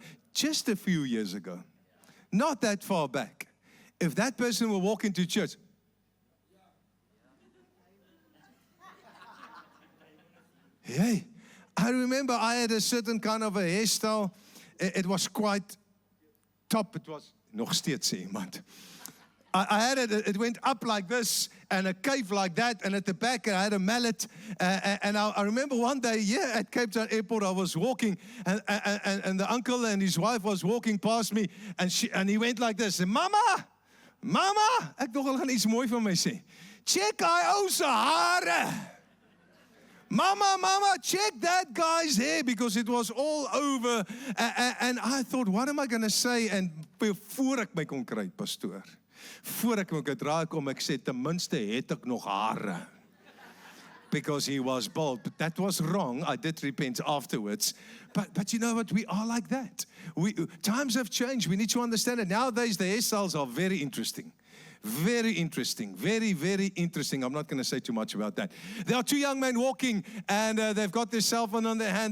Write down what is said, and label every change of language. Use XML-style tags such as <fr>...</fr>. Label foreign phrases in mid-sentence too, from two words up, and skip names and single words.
<en>Just a few years ago, not that far back, if that person will walk into church, hey, I remember I had a certain kind of a hairstyle. It was quite top. It was</en> <af>nog steeds iemand.</af> <en>I had it went up like this and a cape like that, and at the back I had a mallet. And I remember one day, at Cape Town Airport, I was walking, and the uncle and his wife was walking past me, and he went like this, "Mama,</en> <af>ek dog hulle gaan iets mooi van my sê. Check hy ou se hare.</af> <en>Mama, check that guy's hair," because it was all over. And I thought, what am I going to say?</en> <af>And voor ek my kon kry, pastoor. Voor ek my kon draai kom, ek sê, ten minste het ek nog hare.</af> <en>Because he was bald. But that was wrong. I did repent afterwards. But you know what? We are like that. Times have changed. We need to understand it. Nowadays, the hairstyles are very interesting. Very interesting. Very, very interesting. I'm not going to say too much about that. There are two young men walking, and they've got their cell phone on their hand.</en>